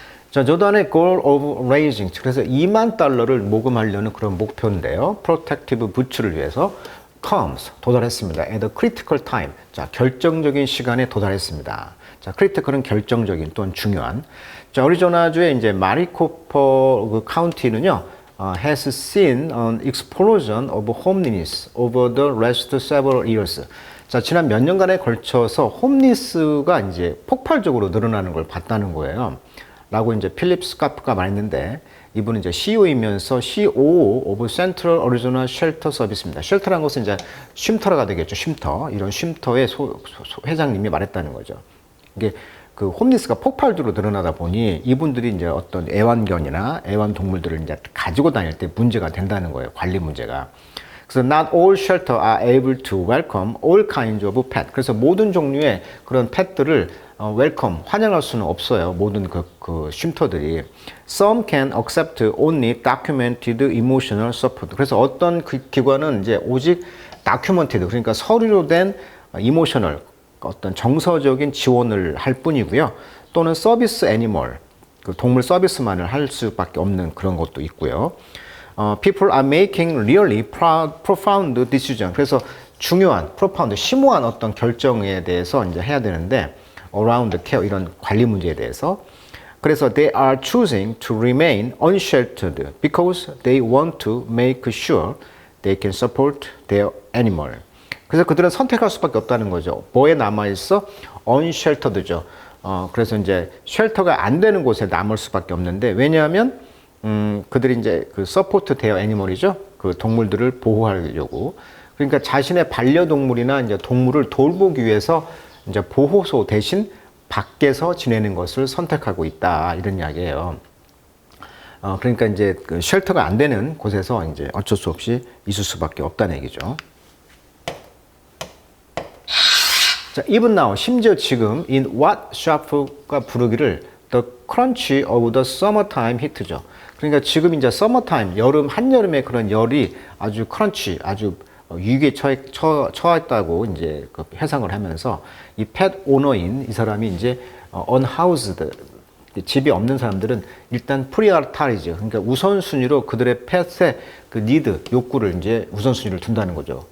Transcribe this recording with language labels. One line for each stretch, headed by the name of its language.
Korean: 자, 조던의
English: goal of raising,
Korean: 그래서 $20,000를 모금하려는 그런 목표인데요.
English: protective boots
Korean: 를 위해서 comes, 도달했습니다.
English: at a critical time,
Korean: 자, 결정적인 시간에 도달했습니다. 자, critical은 결정적인 또는 중요한. 자, 애리조나주의 이제 마리코퍼 그 카운티는요.
English: has seen an explosion of homelessness over the last several years.
Korean: 자, 지난 몇 년간에 걸쳐서 홈리스가 이제 폭발적으로 늘어나는 걸 봤다는 거예요. 라고 이제 필립 스카프가 말했는데, 이분은 이제 CEO이면서 COO of Central Arizona Shelter Service입니다. 쉘터라는 것은 이제 쉼터가 되겠죠. 쉼터. 이런 쉼터의 회장님이 말했다는 거죠. 이게 그 홈리스가 폭발적으로 늘어나다 보니 이분들이 이제 어떤 애완견이나 애완동물들을 이제 가지고 다닐 때 문제가 된다는 거예요. 관리 문제가. 그래서
English: not all shelter are able to welcome all kinds of pet.
Korean: 그래서 모든 종류의 그런 펫들을 웰컴, 환영할 수는 없어요. 모든 그 쉼터들이.
English: Some can accept only documented emotional support.
Korean: 그래서 어떤 그 기관은 이제 오직 documented, 그러니까 서류로 된 emotional, 어떤 정서적인 지원을 할 뿐이고요. 또는 서비스 애니멀, 그 동물 서비스만을 할 수밖에 없는 그런 것도 있고요.
English: People are making really profound decision.
Korean: 그래서 중요한, profound, 심오한 어떤 결정에 대해서 이제 해야 되는데,
English: around care,
Korean: 이런 관리 문제에 대해서.
English: 그래서 they are choosing to remain unsheltered because they want to make sure they can support their animal.
Korean: 그래서 그들은 선택할 수밖에 없다는 거죠. 뭐에 남아있어? unsheltered죠. 그래서 이제 쉘터가 안 되는 곳에 남을 수밖에 없는데, 왜냐하면 그들이 이제 그 서포트 대어 애니멀이죠. 그 동물들을 보호하려고. 그러니까 자신의 반려동물이나 이제 동물을 돌보기 위해서 이제 보호소 대신 밖에서 지내는 것을 선택하고 있다. 이런 이야기예요. 그러니까 이제 그 쉘터가 안 되는 곳에서 이제 어쩔 수 없이 있을 수밖에 없다는 얘기죠.
English: 자, even now,
Korean: 심지어 지금
English: in what
Korean: 샤프가 부르기를
English: the crunch of the summertime heat죠.
Korean: 그러니까 지금 이제 summertime, 여름, 한여름의 그런 열이 아주 크런치, 아주 위기에 처했다고 이제 그 해상을 하면서 이 펫 오너인 이 사람이 이제 unhoused, 집이 없는 사람들은 일단 프리어타이즈, 그러니까 우선순위로 그들의 펫의 그 니드, 욕구를 이제 우선순위를 둔다는 거죠.